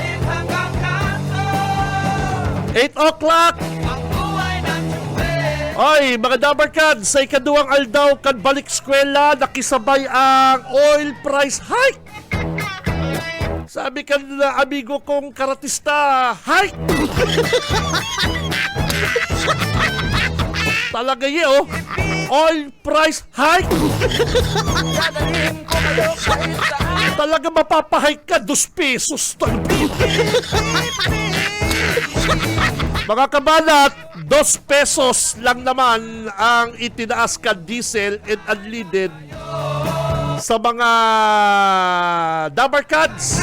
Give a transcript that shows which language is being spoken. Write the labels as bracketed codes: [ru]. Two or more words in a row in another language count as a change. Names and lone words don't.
[en] 8 o'clock! [bik] Ay, mga dabarkad, sa ikaduwang aldaw kan balik eskwela, nakisabay ang [en] oil price hike. [bik] Sabi kan na amigo kong karatista, hike! Talaga oh. [en] Oil price hike. [bik] Talaga mapapahike ka 2 pesos. Mga kabalat, 2 pesos lang naman ang itinaas ka [en] diesel and unleaded [bik] sa mga dabarkads.